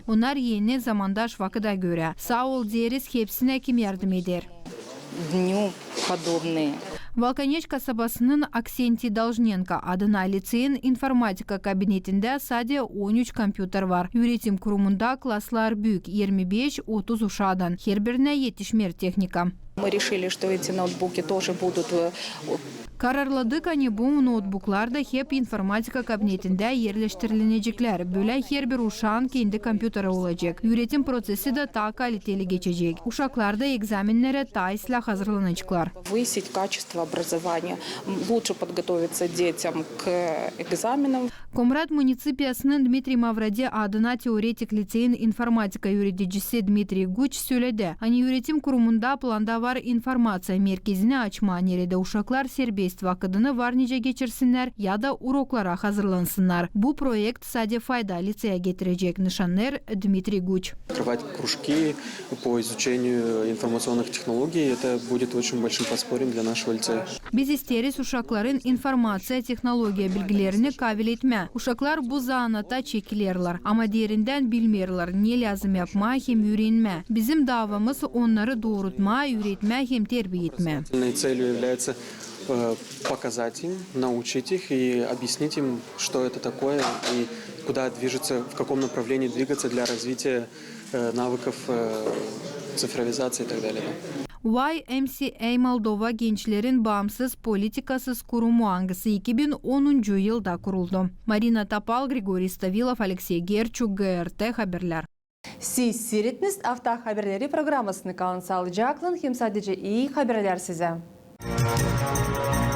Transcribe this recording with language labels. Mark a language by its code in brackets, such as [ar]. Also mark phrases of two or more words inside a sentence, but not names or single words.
[gag] Onlar yeni zamandaş vakıda göre. Sağ ol deriz hepsine kim yardım eder. Волконеч kasabasının Aksenti Должненко adına liseyin informatika kabinetinde sadece 13 kompüter var. Üretim kurumunda klaslar büyük 25-30 uşağdan. Her birine yetişmer teknika. [ru] Мы решили, что эти ноутбуки тоже будут [gag] Kararladık ani bu notebooklar da hep informatika kabinetinde yerleştirilecekler. Böyle her bir uşağın kendi kompüteri olacak. Üretim prosesi de daha kaliteli geçecek. Uşaklar da egzaminlere tayisle hazırlanacaklar. [ru] Повысить качество образования, лучше подготовиться детям к экзаменам. [gag] Komrat munisipiyasının Dmitri Mavradi adına teoretik liseyin informatika öğreticisi Dmitri Guç söyledi. Hani üretim kurumunda planda var informasya merkezini açma nerede uşaklar serbest vakitini var nice geçirsinler ya da uroklara hazırlansınlar. Bu projekt sadece fayda liseye getirecek nişanlar Dmitri Guç. [ru] Открывать кружки по изучению информационных технологий, это будет очень большим подспорьем для нашего лицея. [gag] Biz isteriz uşakların informasiya teknolojiya bilgilerini kabil etme. Uşaklar bu zanata çekilirler ama derinden bilmirler ne lazım yapma hem öğrenme. Bizim davamız onları doğrultma, öğretme hem terbiye etme. [ru] Целью является показать им, научить их и объяснить им, что это такое и куда движется, в каком направлении двигаться для развития навыков цифровизации и так далее. [gag] YMCA Moldova Gençlerin Bağımsız Politikasız Kurumu Angısı 2010 yılda kuruldu. Marina Tapal, Grigoriy Stavilov, Alexey Gerchuk, GRT Haberler. Siz seyrettiniz Hafta Haberleri programmasını kalın sağlıcakla. Hem sadece iyi haberler size.